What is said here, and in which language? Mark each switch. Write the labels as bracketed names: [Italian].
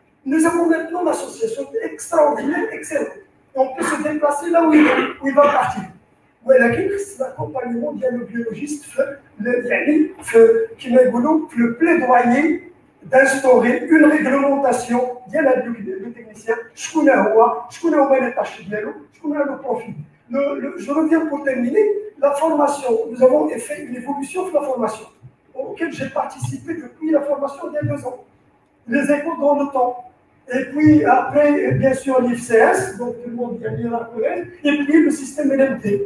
[French] Nous avons maintenant l'association extraordinaire, excellente. Et on peut se déplacer là où il va partir. [Arabic] ولكن خص l'accompagnement ديال le biologiste يعني كما يقولوا في [French] le plaidoyer d'instaurer une réglementation [Arabic] ديال le technicien. شكون هما les tâches ديالو, شكون هو le profil. [French] Je reviens pour terminer. La formation, nous avons fait une évolution de la formation auquel j'ai participé depuis la formation il y a 2 ans. Les écoles dans le temps. Et puis après, bien sûr, l'IFCS, donc tout le monde vient bien la connaître, et puis le système LMT.